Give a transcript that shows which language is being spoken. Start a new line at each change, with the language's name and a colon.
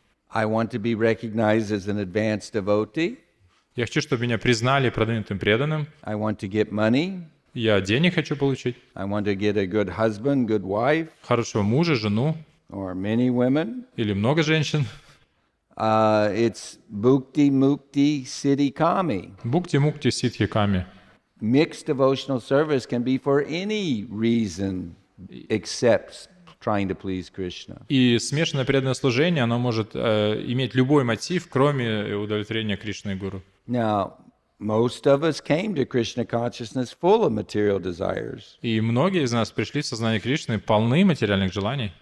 English: I want to be recognized as an advanced devotee.
Russian: Я хочу, чтобы меня признали продвинутым преданным.
English: I want to get money.
Russian: Я денег хочу получить.
English: I want to get a good husband, good wife.
Russian: Хорошего мужа, жену.
English: Or many women.
Russian: Или много женщин.
English: It's bhukti, mukti, siddhi, kami.
Russian: Бхукти, мукти, ситхи, ками.
English: Mixed devotional service can be for any reason except trying to please Krishna.
Russian: И смешанное преданное служение, оно может иметь любой мотив, кроме удовлетворения Кришны и Гуру.
English: Now, most of us came to Krishna consciousness full of material desires.
Russian: И многие из нас пришли в сознание Кришны полны материальных желаний.